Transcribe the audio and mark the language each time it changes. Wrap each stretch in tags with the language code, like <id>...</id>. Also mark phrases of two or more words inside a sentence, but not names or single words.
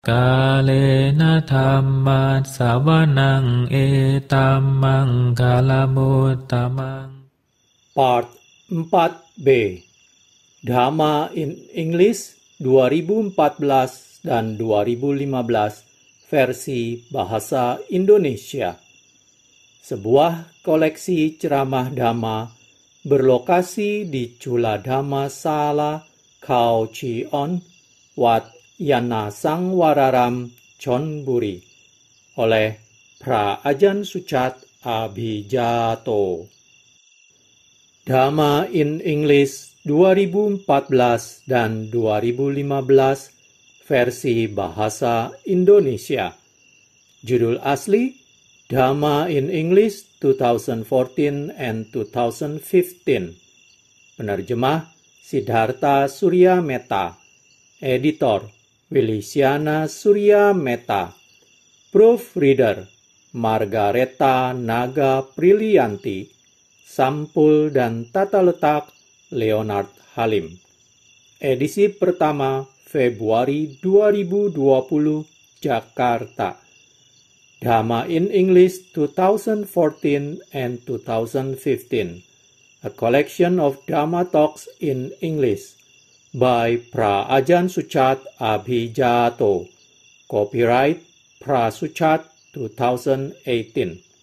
<pi>Kalena dhamma sawanang etamang kalamutamang.</pi> <id>Part 4B Dhamma in English 2014 dan 2015 versi bahasa Indonesia. Sebuah koleksi ceramah Dhamma berlokasi di Chula Dhamma Sala Khao Chi On, Wat Yana Sangwararam, Chonburi, oleh Pra Ajahn Suchat Abhijato. Dhamma in English 2014 dan 2015 versi bahasa Indonesia. Judul asli Dhamma in English 2014 and 2015. Penerjemah Siddhartha Surya Metta. Editor Wilisiana Surya Metta. Proofreader Margareta Naga Prilianti. Sampul dan tata letak Leonard Halim. Edisi pertama Februari 2020, Jakarta.</id> <en>Dhamma in English 2014 and 2015. A collection of Dhamma talks in English by Pra Ajahn Suchat Abhijato. Copyright Pra Suchat 2018.</en>